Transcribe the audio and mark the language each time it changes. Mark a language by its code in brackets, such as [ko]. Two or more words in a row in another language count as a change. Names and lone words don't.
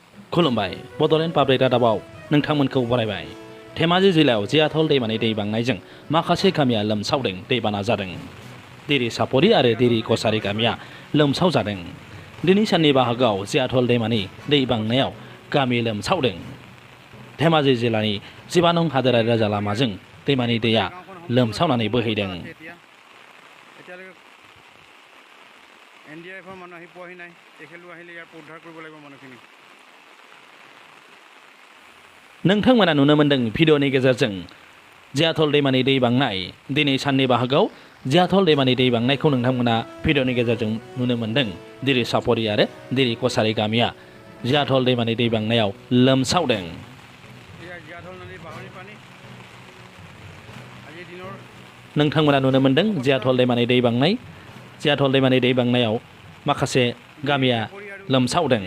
[brx] खुलुमबाय बड'लेण्ड पाब्लिक रादाबाव नोंथांमोनखौ बरायबाय। धेमाजि जिल्लायाव जियाथल दैमानि दै बांनायजों माखासे गामिया लोमसावदों, दैबाना जादों। दिरि सापरि आरो दिरि कसारि गामिया लोमसाव जादों। दिनै साननि बाहागोआव जियाथल दैमानि दै बांनायाव गामि लोमसावदों। धेमाजि जिल्लानि 12 नं हादोरारि राजा लामाजों दैमानि दैया लोमसावनानै बोहैदों। [as] NDRF মানুহ আহি পোৱাহি নাই, তেখেতলোক আহিলে ইয়াৰ উদ্ধাৰ কৰিব লাগিব মানুহখিনি। [brx] नोंथांमोना नुनो मोन्दों भिडिअ'नि गेजेरजों जियाथल दैमानि दै बांनाय। दिनै साननि बाहागोआव जियाथल दैमानि दै बांनायखौ नोंथांमोना भिडिअ'नि गेजेरजों नुनो मोन्दों। दिरि सापरि आरो दिरि कसारि गामिया जियाथल दैमानि दै बांनायाव लोमसावदों। नोंथांमोना नुनो मोन्दों जियाथल दैमानि दै बांनाय। जियाथल दैमानि दै बांनायाव माखासे गामिया लोमसावदों।